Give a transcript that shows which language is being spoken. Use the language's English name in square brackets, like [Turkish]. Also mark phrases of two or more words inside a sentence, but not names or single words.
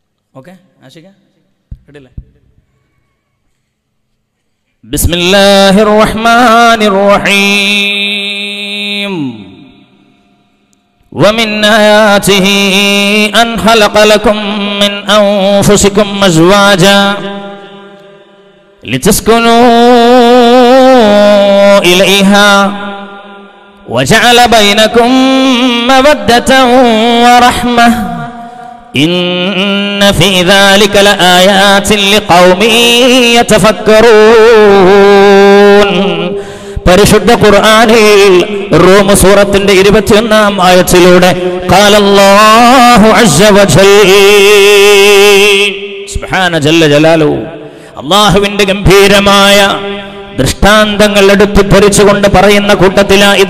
[Malayalam] ഓക്കെ ആശിക കേട്ടില്ലേ? [Arabic] بسم الله الرحمن الرحيم. ومن آياته أن خلق لكم من أنفسكم أزواجا لتسكنوا إليها وجعل بينكم مودة ورحمة إن في ذلك لآيات لقوم يتفكرون. [Malayalam] പരിശുദ്ധ ഖുർആനിൽ റൂം സൂറത്തിന്റെ 21-ാം ആയത്തിലൂടെ [Arabic] قال الله عز وجل سبحان جل جلاله, [Malayalam] അല്ലാഹുവിന്റെ ഗംഭീരമായ ദൃഷ്ടാന്തങ്ങൾ എടുത്തു ധരിച്ചുകൊണ്ട് പറയുന്ന കൂട്ടത്തിലാ ഇത്.